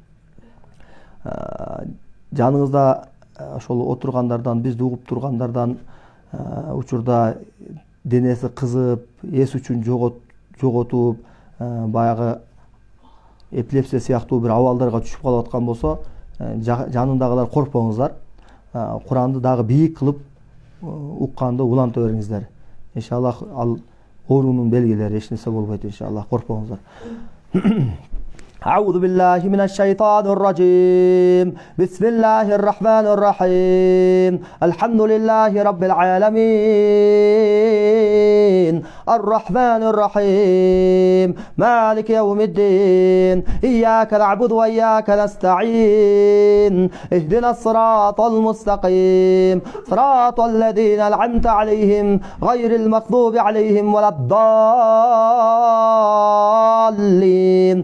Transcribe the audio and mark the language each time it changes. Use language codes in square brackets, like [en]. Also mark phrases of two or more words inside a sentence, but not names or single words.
[ky] Жаныңызда ошол отургандардан, бизди угуп тургандардан учурда денеси кызып, эс үчүн жоготуп, баягы эпилепсия сыяктуу бир абалдарга түшүп калып аткан болсо, жанындагылар коркпоңуздар. Куранды дагы бийик кылып укканды уланта бериңиздер. Иншаллах ал оорунун белгилери, эч нерсе болбойт иншаллах, коркпоңуздар. [ar] أعوذ بالله من الشيطان الرجيم. بسم الله الرحمن الرحيم. الحمد لله رب العالمين الرحمن الرحيم مالك يوم الدين إياك نعبد وإياك نستعين اهدنا الصراط المستقيم صراط الذين أنعمت عليهم غير المغضوب عليهم ولا الضالين.